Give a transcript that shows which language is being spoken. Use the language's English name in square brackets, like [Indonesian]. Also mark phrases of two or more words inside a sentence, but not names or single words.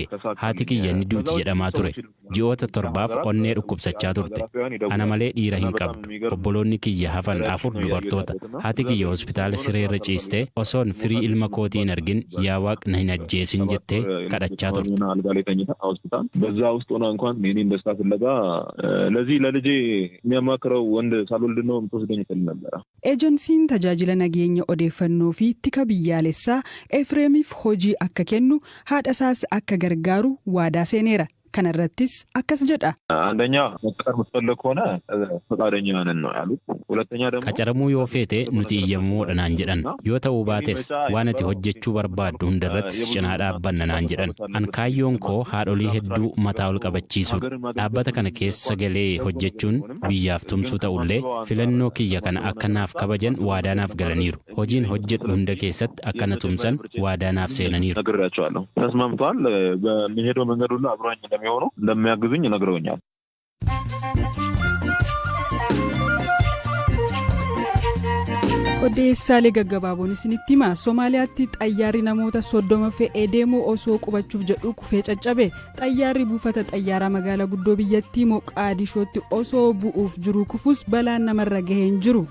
[Oromo] Haati kiyya ni duuti jedhamaa ture. Ji'oota 7 onnee dhukkubsachaa turte. Ana malee dhiira hin qabdu. Obboloonni kiyya hafan 4 dubartoota. Haati kiyya hospitaala sireerra ciistee osoon firii ilma kootii hin argin yaa Waaqni hin ajjeesin jettee kadhachaa turte. [Amharic] በዛ ውስጥ ሆና እንኳን እኔን ደስታ ፍለጋ ለዚህ ለልጄ የሚያማክረው ወንድ ሳልወልድ ነው የምትወስደኝ ትል ነበር። [Oromo] ኤጀንሲin tajaajila nageenya odeeffannoo fi tika biyyaalessaa Efreemiif hojii akka kennu haadha isaas akka gargaaru waadaa seeneera. kanarrattis akkas jedha. [Amharic] አንደኛ መቀጠር የምትፈልግ ከሆነ ፈቃደኛ ነን ነው ያሉት። ሁለተኛ ደግሞ [Oromo] qacaramuu yoo feete nuti iyyamuudha naan jedhan yoo ta'uu baates waan ati hojjechuu barbaaddu hundarrattis cinaa dhaabbanna naan jedhan an kaayyoon koo haadholii hedduu mataa ol qabachiisu dhaabbata kana keessa galee hojjechuun biyyaaf tumsuu ta'ullee filannoo kiyya kana akka naaf kabajan waadaa naaf galaniiru hojiin hojjedhu hunda keessatti akka na tumsan waadaa naaf seenaniiru. [Amharic] ነግሬያቸዋለሁ ተስማምቷል በሚሄደው መንገድ ሁሉ አብሮኝ እንደሚሆኑ እንደሚያግዙኝ ነግረውኛል። [Oromo] odeessaalee gaggabaaboon isinitti hima. Somaaliyaatti xayyaarri namoota 30 fe'ee deemu osoo qubachuuf jedhu kufee caccabe. Xayyaarri buufata xayyaaraa magaalaa guddoo biyyattii Moqaadishootti osoo bu'uuf jiru kufus balaan namarra gahee hin jiru.